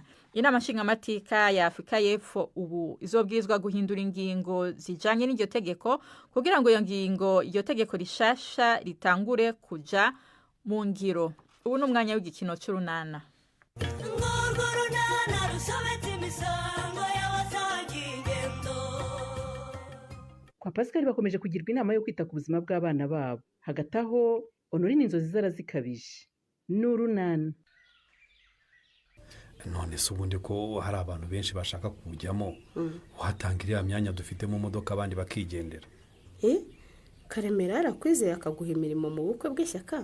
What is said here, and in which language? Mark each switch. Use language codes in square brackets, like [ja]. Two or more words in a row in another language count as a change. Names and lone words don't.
[rn] Inama nshingamateka ya Afrika y'Epfo ubu izobwirizwa guhindura ingingo zijanye n'iryo tegeko kugira ngo iryo tegeko rishasha ritangure kuja mu ngiro. Ubu n'umwanya w'igikino c'urunana. [rw] Kwa Pascal bakomeje kugirwa inama yo kwita ku buzima bw'abana babo. Hagati aho Honorine inzozi zarazikabije. N'urunana. None se ubundi ko hari abantu benshi bashaka kujyamo uhatangirira myanya dufite mu modoka abandi bakigendera. Karemera arakwizeye akaguha imirimo mu bukwe bw'ishyaka.